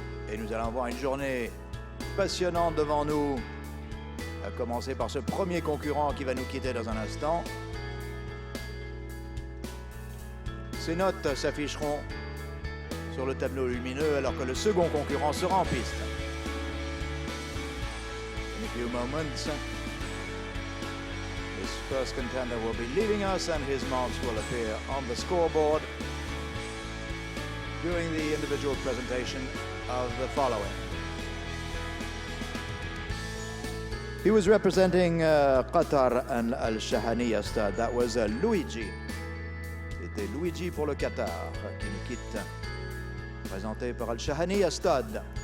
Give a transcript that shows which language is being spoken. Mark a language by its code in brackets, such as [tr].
[fr] Et nous allons avoir une journée passionnante devant nous. À commencer par ce premier concurrent qui va nous quitter dans un instant. Ces notes s'afficheront sur le tableau lumineux alors que le second concurrent sera en piste. [en] In a few moments, this first contender will be leaving us and his marks will appear on the scoreboard during the individual presentation of the following. He was representing Qatar and Al-Shahaniya Stade. That was Luigi. [fr] C'était Luigi pour le Qatar qui nous quitte. Présenté par Al-Shahaniya Stade.